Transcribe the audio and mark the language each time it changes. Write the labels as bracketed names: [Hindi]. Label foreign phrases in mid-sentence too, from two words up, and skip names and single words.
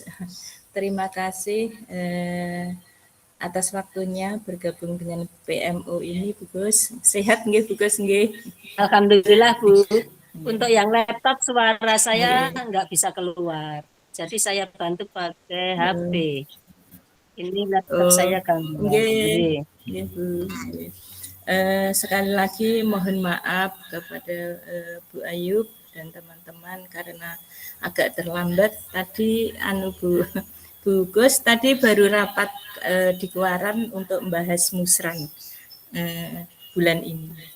[Indonesian] Terima kasih atas waktunya bergabung dengan PMO ini, Bu Gus. Sehat nggih Bu Gus nggih? Alhamdulillah Bu. Untuk yang laptop suara saya nggak bisa keluar. Jadi saya bantu pakai HP. Ini laptop saya gangguan. [Javanese] Nggih. Nggih Bu. Nggih. [Indonesian] Sekali lagi mohon maaf kepada Bu Ayub dan teman-teman karena agak terlambat tadi Bu Gus tadi baru rapat di Kuaran untuk membahas musran bulan ini.